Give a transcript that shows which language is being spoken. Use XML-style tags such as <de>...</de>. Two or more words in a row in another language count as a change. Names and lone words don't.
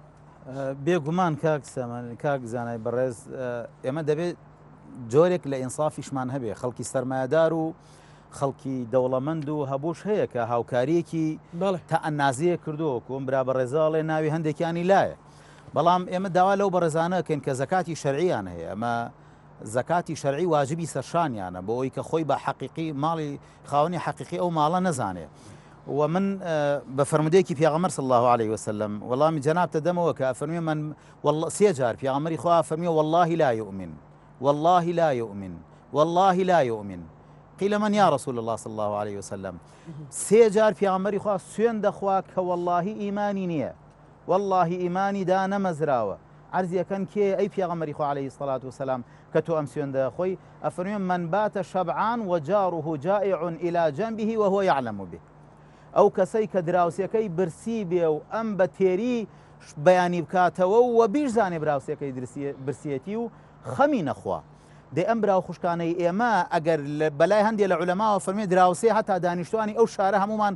<ckb>بێگومان کاک زانای بەڕێز ئێمە دەبێت جۆرێک لە ئینسافیشمان هەبێ خەڵکی سەرمایەدار و خەڵکی دەوڵەمەند و هەبووش هەیە کە هاوکاریەکی تا ئەنازیە کردووە کۆم برا بەڕێزاڵێ ناوی هەندێکیانی لایە بەڵام ئێمە داوا لەو بەڕێزانەکەن کە زەکاتی شەرعیان هەیە ئەمە زەکاتی شەرعی واجبی سەرشانیانە بۆ ئەوی کە خۆی بە حەقیقی ماڵی خاوەنی حەقیقی ئەو ماڵە نەزانێ و من بە فەرمودەیەکی پێغەمبەر صلی</ckb> <ar>الله عليه وسلم</ar> <ckb>وەڵامی جەنابتە دەمەوە کە فەرمووی من سێ جار پێغەمبەری خوا فەرمووی</ckb> <ar>والله لا يؤمن والله لا يؤمن والله لا يؤمن قيل من يا رسول الله صلى الله عليه وسلم</ar> <ckb>سێ جار پێغەمبەری خوا سوێن دەخوا کە والله ئیمانی نییە والله ئیمانی دا نەمەزراوە عرضیەکەن کێ ئەی پێغەمبەری خوا</ckb> <ar>عليه الصلاة والسلام</ar> <ckb>کە تۆ ئەم سوێن دەخۆی ئەفەرمووی</ckb> <ar>من بات شەبعان وجاره جائع إلى جنبه وهو يعلم به</ar> <ckb>ئەو کەسەی کە دراوسەکەی برسی بێ و ئەم بە تێری بەیانی بکاتەوە و بیرزانێ براوسەکەی برسیەتی و خەمی نەخوا دێ ئەم براو خوشکانەی ئێمە ئەگەر بەلای هەندێک لە عولەماوە فەرمێ دراوسێ هەتا دانیشتوانی ئەو شارە هەمومان</ckb>